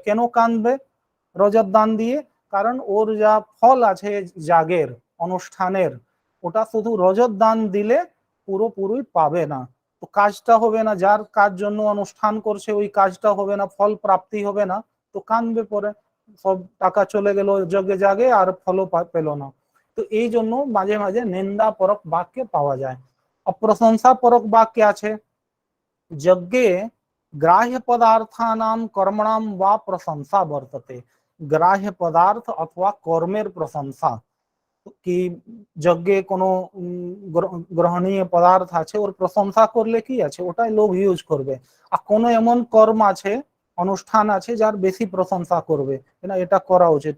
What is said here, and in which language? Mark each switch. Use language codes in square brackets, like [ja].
[bn] কেন কাঁদবে রজত দান দিয়ে, কারণ ওর যা ফল আছে যাগের অনুষ্ঠানের, ওটা শুধু রজত দান দিলে পুরোপুরি পাবে না। তো কাজটা হবে না, যার কাজ জন্য অনুষ্ঠান করছে ওই কাজটা হবে না, ফল প্রাপ্তি হবে না। তো কাঁদবে পরে, সব টাকা চলে গেল যজ্ঞে জাগে আর ফলও পেল না। তো এই জন্য মাঝে মাঝে নিন্দা পরক বাক্যে পাওয়া যায়। অপ্রশংসা পরক বাক্য আছে, যজ্ঞে [sa] ग्राह्य पदार्थानाम कर्मणाम वा प्रशंसा वर्तते। [bn] ग्राह्य पदार्थ अथवा कर्मेर प्रशंसा, কি যজ্ঞে কোনো গ্রহণীয় পদার্থ আছে ওর প্রশংসা করলে কি আছে, ওটাই লোক ইউজ করবে। আর কোনো এমন কর্ম আছে, অনুষ্ঠান আছে যার বেশি প্রশংসা করবে, না এটা করা উচিত।